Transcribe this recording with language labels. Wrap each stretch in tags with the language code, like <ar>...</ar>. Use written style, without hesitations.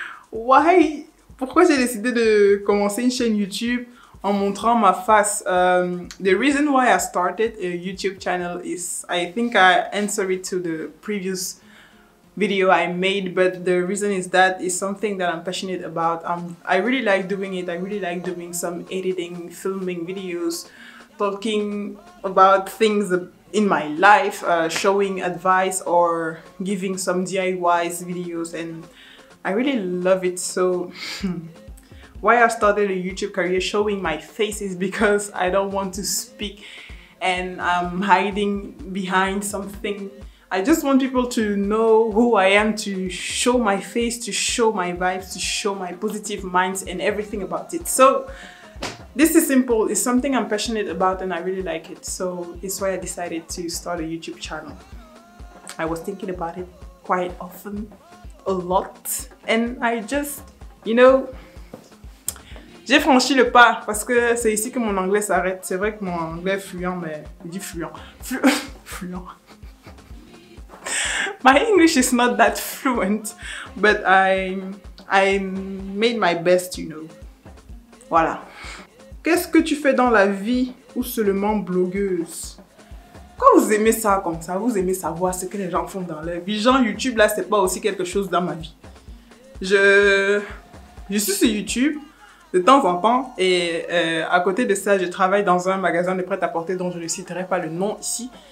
<fr>Why? Pourquoi j'ai décidé de commencer une chaîne YouTube en montrant ma face?</fr> <en>The reason why I started a YouTube channel is, I think I answered it to the previous video I made, but the reason is that it's something that I'm passionate about. I really like doing it. I really like doing some editing, filming videos, talking about things in my life, showing advice or giving some DIYs videos, and I really love it. So why I started a YouTube career showing my face is because I don't want to speak and I'm hiding behind something. I just want people to know who I am, to show my face, to show my vibes, to show my positive minds and everything about it. So this is simple. It's something I'm passionate about and I really like it. So it's why I decided to start a YouTube channel. I was thinking about it quite often, a lot, and I just, you know, j'ai franchi le pas parce que c'est ici que mon anglais s'arrête.</en> <fr>C'est vrai que mon anglais est fluent, mais je dis fluent.</fr> <en>Fluent. My English is not that fluent, but I made my best, you know.</en> <fr>Voilà. Qu'est-ce que tu fais dans la vie ou seulement blogueuse? Quand vous aimez ça comme ça, vous aimez savoir ce que les gens font dans leur vie. Genre YouTube, là, c'est pas aussi quelque chose dans ma vie. Je suis sur YouTube de temps en temps et à côté de ça, je travaille dans un magasin de prêt-à-porter dont je ne citerai pas le nom ici.</fr>